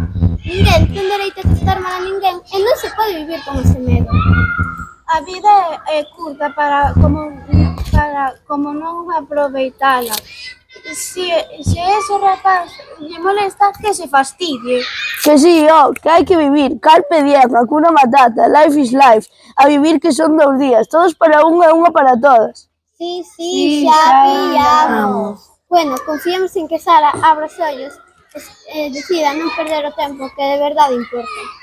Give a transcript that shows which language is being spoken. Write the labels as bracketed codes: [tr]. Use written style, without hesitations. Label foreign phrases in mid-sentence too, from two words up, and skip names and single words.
[gl] Ninguén ten dereito a tratar mal a ninguén e non se pode vivir con ese medo. A vida é curta para como non aproveitala. Se ese rapaz lle molesta, que se fastidie. Que sí, que hai que vivir. [la] Carpe diem, [en] Hakuna Matata, life is life. [gl] A vivir que son 2 días, todos para un e unha para todas. Sí, xa pillamos. Bueno, confiemos en que Sara abra os ollos e decida non perder o tempo que de verdade importa.